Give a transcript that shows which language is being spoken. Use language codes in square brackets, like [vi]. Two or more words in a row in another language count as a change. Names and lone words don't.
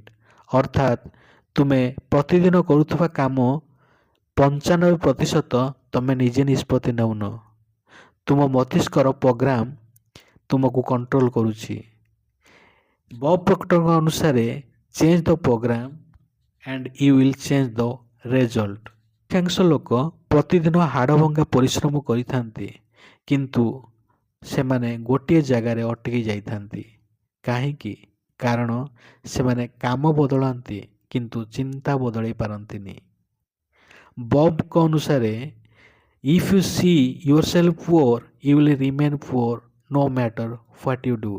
[or] ଅର୍ଥାତ୍ ତୁମେ ପ୍ରତିଦିନ କରୁଥିବା କାମ 95% ତୁମେ ନିଜେ ନିଷ୍ପତ୍ତି ନେଉନ। ତୁମ ମସ୍ତିଷ୍କର ପ୍ରୋଗ୍ରାମ ତୁମକୁ କଣ୍ଟ୍ରୋଲ କରୁଛି। ବବ୍ ପ୍ରକ୍ଟରଙ୍କ ଅନୁସାରେ [en] change the program and you will change the result। [or] ଅଧିକାଂଶ ଲୋକ ପ୍ରତିଦିନ ହାଡ଼ଭଙ୍ଗା ପରିଶ୍ରମ କରିଥାନ୍ତି, କିନ୍ତୁ ସେମାନେ ଗୋଟିଏ ଜାଗାରେ ଅଟକି ଯାଇଥାନ୍ତି। କାହିଁକି? କାରଣ ସେମାନେ କାମ ବଦଳାନ୍ତି କିନ୍ତୁ ଚିନ୍ତା ବଦଳାଇ ପାରନ୍ତିନି। ବବ୍ଙ୍କ ଅନୁସାରେ [en] if you see yourself poor you will remain poor no matter what you do.